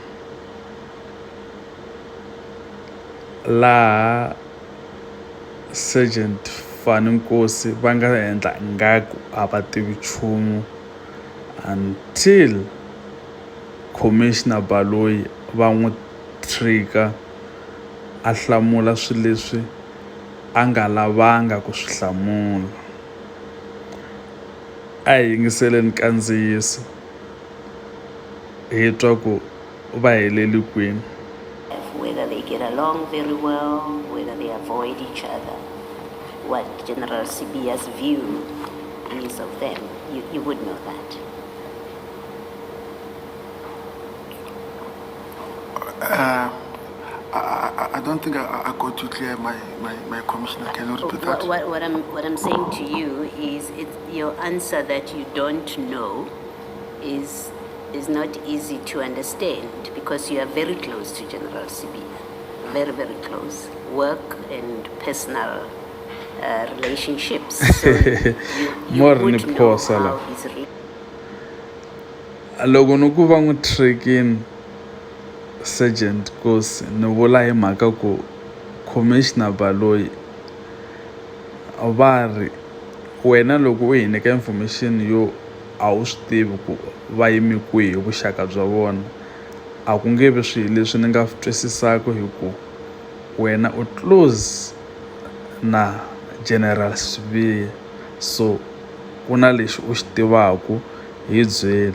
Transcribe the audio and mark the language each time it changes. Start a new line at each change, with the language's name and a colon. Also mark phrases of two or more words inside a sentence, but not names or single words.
Tsonga: Laha Sergeant Fannie Nkosi va nga endla ngaku a va tivi nchumu until Commissioner Baloyi va n'wi trigger a hlamula swilo leswi a nga lavanga ku swi hlamula. A hi yingiseleni kandziyiso hi twa ku va heleli kwini.
English: Whether they get along very well, whether they avoid each other, what General Sibiya's view is of them, you would know that. I don't think I got you clear, my commissioner. Can you repeat that? What I'm saying to you is your answer that you don't know is not easy to understand because you are very close to General Sibiya, very, very close, work and personal relationships. So you would know how he's
Tsonga: loko ni ku va n'wi trigin Sergeant Nkosi ni vula hi mhaka ku Commissioner Baloyi va ri wena loko u hi nyika information yo a wu swi tivi ku va yime kwihi vuxaka bya vona a ku nge vi swilo leswi ni nga twisisaka hi ku wena u close na General Sibiya so ku na lexi u xi tivaku hi byeli.